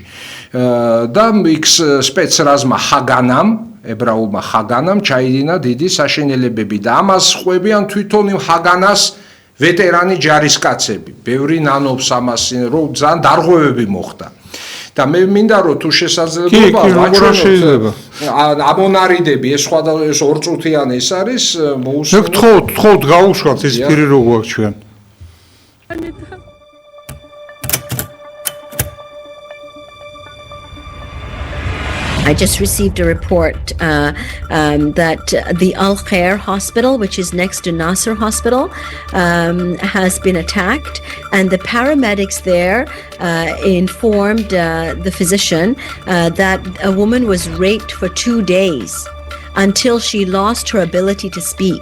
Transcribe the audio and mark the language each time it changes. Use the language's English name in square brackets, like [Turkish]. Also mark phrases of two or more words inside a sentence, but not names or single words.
[Georgian] და იქ სპეცრაზმა ჰაგანამ, ებრაულმა ჰაგანამ ჩაიდინა დიდი საშინელებები და ამას ხვევიან თვითონ იმ ჰაგანას ვეტერანი ჯარისკაცები. ბევრი ნანობს ამას, რომ ძალიან დარღვევები მოხდა. და მე მინდა რომ თუ შესაძლებლობა ვაჩვენოთ ამონარიდები, ეს სხვა ეს ორწუთიანი ეს არის მე გთხოვთ გაუშვათ ეს პირი რო გვაქვს ჩვენ. [English] I just received a report that the Al Khair Hospital, which is next to Nasser Hospital, has been attacked, and the paramedics there informed the physician that a woman was raped for 2 days until she lost her ability to speak.